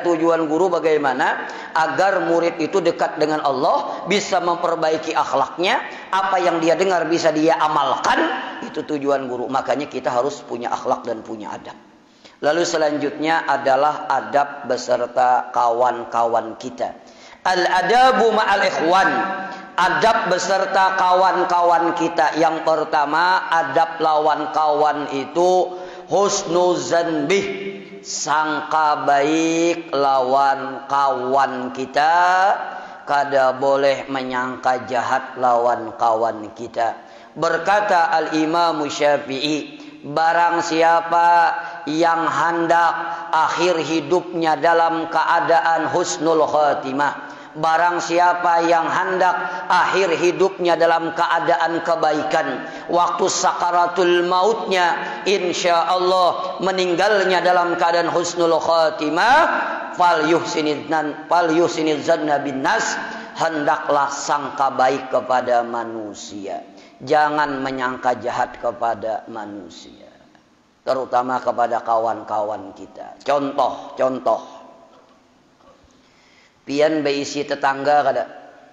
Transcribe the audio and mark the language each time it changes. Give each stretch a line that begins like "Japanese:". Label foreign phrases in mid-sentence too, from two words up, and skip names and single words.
Indonesian: Tujuan guru bagaimana agar murid itu dekat dengan Allah, bisa memperbaiki akhlaknya, apa yang dia dengar bisa dia amalkan, itu tujuan guru. Makanya kita harus punya akhlak dan punya adab. Lalu selanjutnya adalah adab beserta kawan-kawan kita.
Arabic: الأدب مع الإخوان.
Indonesian: Adab beserta kawan-kawan kita.
Banjar: Yang pertama, adab lawan kawan itu
Arabic: حسن الظن به,
Banjar: sangka baik lawan kawan kita, kada boleh menyangka jahat lawan kawan kita.
Indonesian: Berkata Al-Imam Syafi'i, barang siapa yang hendak akhir hidupnya dalam keadaan husnul khatimah, barang siapa yang hendak akhir hidupnya dalam keadaan kebaikan, waktu sakaratul mautnya
Arabic: إن شاء الله
Indonesian: meninggalnya dalam keadaan
Arabic: حسن الخاتمة, فليحسن الظن بالناس,
Indonesian: hendaklah sangka baik kepada manusia, jangan menyangka jahat kepada manusia, terutama kepada kawan-kawan kita.
Banjar: Contoh pian beisi tetangga kada?